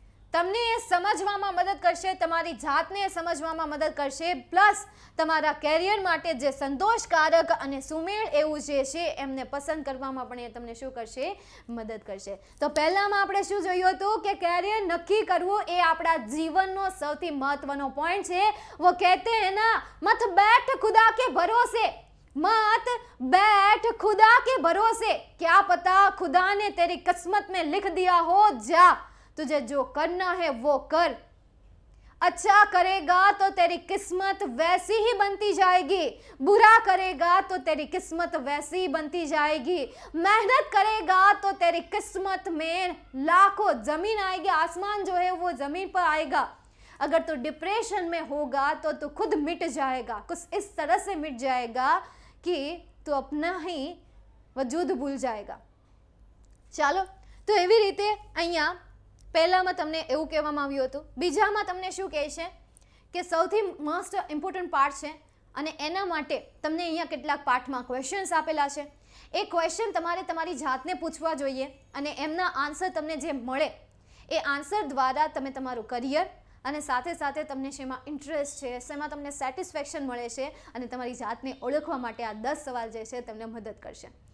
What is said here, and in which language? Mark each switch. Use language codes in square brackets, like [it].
[gu] તમને એ સમજવામાં મદદ કરશે, તમારી જાતને સમજવામાં મદદ કરશે, પ્લસ તમારા કેરિયર માટે જે સંતોષકારક અને સુમેળ એવું જે છે એમને પસંદ કરવામાં પણ એ તમને શું કરશે, મદદ કરશે. તો પહેલામાં આપણે શું જોયું હતું કે કેરિયર નક્કી કરવું એ આપણા જીવનનો સૌથી મહત્વનો પોઈન્ટ છે. [hi] वो कहते हैं ना, मत बैठ खुदा के भरोसे, मत बैठ खुदा के भरोसे, क्या पता खुदा ने तेरी किस्मत में लिख दिया हो, जा तुझे जो करना है वो कर, अच्छा करेगा तो तेरी किस्मत वैसी ही बनती जाएगी, बुरा करेगा तो तेरी किस्मत वैसी ही बनती जाएगी, मेहनत करेगा तो तेरी किस्मत में लाखों जमीन आएगी, आसमान जो है वो जमीन पर आएगा, अगर तू डिप्रेशन में होगा तो तू खुद मिट जाएगा, कुछ इस तरह से मिट जाएगा कि तू अपना ही वजूद भूल जाएगा. [gu] ચાલો, તો એવી રીતે અહીંયા પહેલામાં તમને એવું કહેવામાં આવ્યું હતું. બીજામાં તમને શું કહે છે કે સૌથી મોસ્ટ ઇમ્પોર્ટન્ટ પાર્ટ છે અને એના માટે તમને અહીંયા કેટલાક પાર્ટમાં ક્વેશ્ચન્સ આપેલા છે. એ ક્વેશ્ચન તમારે તમારી જાતને પૂછવા જોઈએ અને એમના આન્સર તમને જે મળે એ આન્સર દ્વારા તમે તમારું કરિયર અને સાથે સાથે તમને શેમાં ઇન્ટરેસ્ટ છે, શેમાં તમને સેટિસ્ફેક્શન મળે છે અને તમારી જાતને ઓળખવા માટે આ 10 સવાલ જે છે તમને મદદ કરશે.